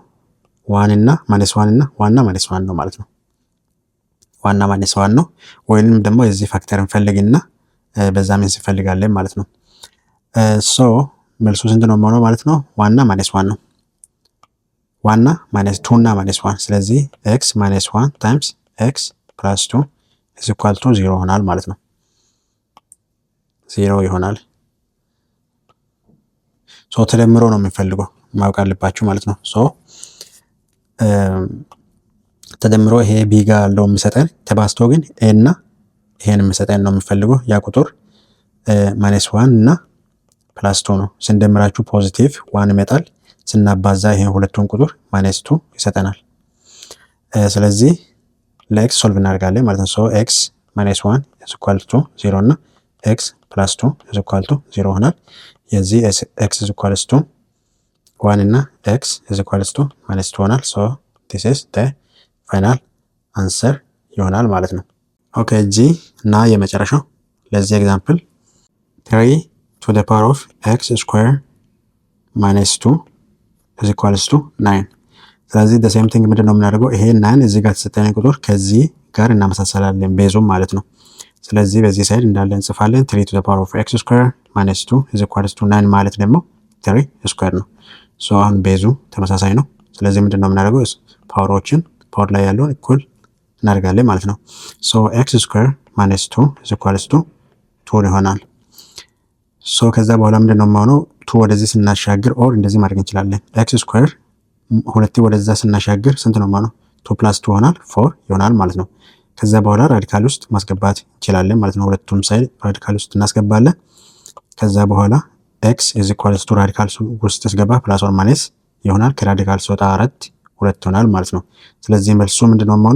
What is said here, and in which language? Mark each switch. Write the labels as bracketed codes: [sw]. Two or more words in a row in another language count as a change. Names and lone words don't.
[am] 1 እና -1 እና 1 እና -1 ነው ማለት ነው። 1 እና -1 ነው። ወይንም ደግሞ የዚህ ፋክተር እንፈልግና በዛ ምን እንፈልጋለን ማለት ነው። ሶ መልሱ ስንት ነው የሚሆነው ማለት ነው? 1 እና -1 ነው። 1 እና -2 እና -1 ስለዚህ x -1 ታይምስ x + 2 [en] is equal to [am] 0 ይሆናል ማለት ነው። 0 ይሆናል። ሶ ተደምሮ ነው የምንፈልገው ማወቅ አለባችሁ ማለት ነው። ሶ ተደምሮ ይሄ b ጋር ያለው የሚሰጠን ተባዝቶ ግን a እና ይሄን የሚሰጠን ነው የምንፈልገው። ያ ቁጥር -1 እና +2 ነው። ስንደምራችሁ ፖዚቲቭ 1 ይመጣል። ስናባዛ ይሄን ሁለቱን ቁጥር -2 ይሰጠናል። ስለዚህ ለx ሶልቭ እናደርጋለን ማለት ነው። ሶ x -1 [en] is equal to [am] 0 እና x + 2 [en] is equal to [am] 0 ይሆናል። የዚህ x [en] is equal to [am] 1 እና x [en] is equal to [am] -2 ይሆናል። ሶ [en] this is the final answer [am] ይሆናል ማለት ነው። ኦኬ g እና የመጨረሻው ለዚህ ኤግዛምፕል 3 [en] to the power of x square minus 2 is equals to [am] 9 ስለዚህ [en] the same thing [am] ምንድነው የምናደርገው? ይሄ 9 እዚህ ጋር ተሰጠኝ ቁጥር ከዚህ ጋር እናመሳሰላለን ቤዙም ማለት ነው። ስለዚህ በዚህ ሳይድ እንዳለ እንጽፋለን 3 [en] to the power of x square minus 2 is equals to [am] 9 ማለት ደግሞ 3 ስኩዌር ነው። ሶ አሁን ቤዙ ተመሳሳይ ነው። ስለዚህ ምንድነው የምናደርገው? ፓወሮችን ፓወር ላይ ያለውን እኩል እናደርጋለን ማለት ነው። ሶ [en] x square minus 2 is equals to [am] 2 ይሆናል። ሶ ከዛ በኋላ ምንድነው የማሆነው? ቱ ወደዚህ ስናሻግር ኦር እንደዚህ ማድረግ እንችላለን። [en] x square [am] ሁለቴ ወደዛ ስናሻግር ስንት ነው ማለት ነው? 2 + 2 ይሆናል 4 ይሆናል ማለት ነው። ከዛ በኋላ ራዲካል ውስጥ ማስገባት እንችላለን ማለት ነው። ሁለቱም ሳይድ ራዲካል ውስጥ እናስገባለን። ከዛ በኋላ [en] x is equals to [am] ራዲካል ውስጥ ስገባ [en] plus or minus [am] ይሆናል። ከራዲካል ሲወጣ 4 2 ይሆናል ማለት ነው። ስለዚህ መልሱ ምንድነው የሚሆነው?